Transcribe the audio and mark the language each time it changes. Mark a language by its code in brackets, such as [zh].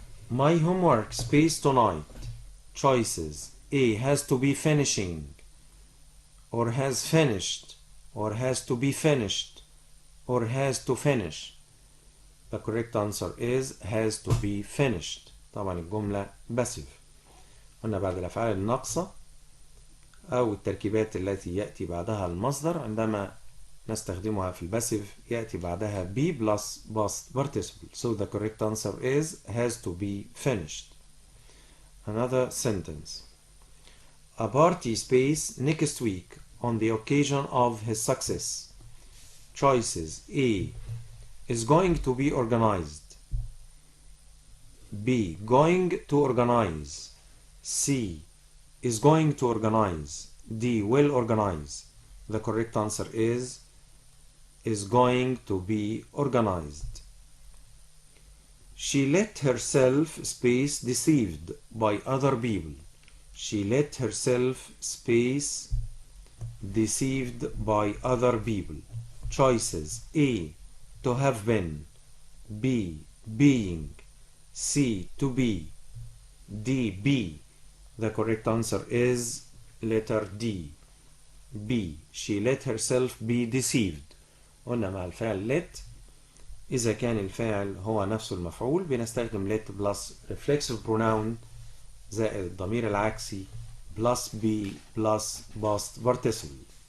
[en] My homework space tonight. Choices. A. Has to be finishing, or has finished, or has to be finished, or has to finish. The correct answer is has to be finished. [ar] طبعا الجملة passive. قلنا بعد الأفعال الناقصة أو التركيبات التي يأتي بعدها المصدر عندما نستخدمها في الباسيف يأتي بعدها [en] be plus past participle. So the correct answer is has to be finished. Another sentence. A party space next week on the occasion of his success. Choices. A. Is going to be organized. B. Going to organize. C. Is going to organize. D. Will organize. The correct answer is going to be organized. She let herself space deceived by other people. She let herself space deceived by other people. Choices. A. To have been. B. Being. C. To be. D. Be. The correct answer is letter D. B. She let herself be deceived. [ar] قلنا مع الفعل let إذا كان الفاعل هو نفسه المفعول بنستخدم [en] let plus reflexive pronoun [ar] زائد الضمير العكسي [en] plus be plus past participle.